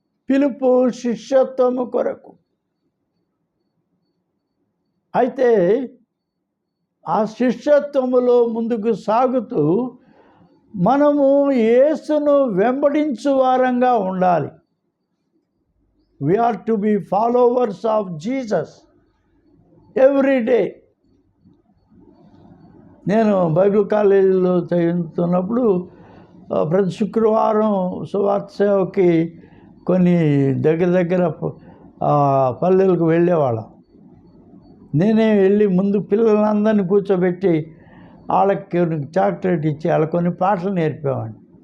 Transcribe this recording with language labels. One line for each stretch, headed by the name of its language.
Telugu: పిలుపు శిష్యత్వము కొరకు. అయితే ఆ శిష్యత్వములో ముందుకు సాగుతూ మనము యేసును వెంబడించు వారంగా ఉండాలి.
English: We are to be followers of Jesus every day.
Telugu: నేను బైబిల్ కాలేజీలో చదువుతున్నప్పుడు ప్రతి శుక్రవారం సువార్త సేవకి కొన్ని దగ్గర పల్లెలకు వెళ్ళేవాళ్ళం. నేనే వెళ్ళి ముందు పిల్లలందరినీ కూర్చోబెట్టి వాళ్ళకి చాక్లెట్ ఇచ్చి వాళ్ళకి కొన్ని పాటలు నేర్పేవాడిని.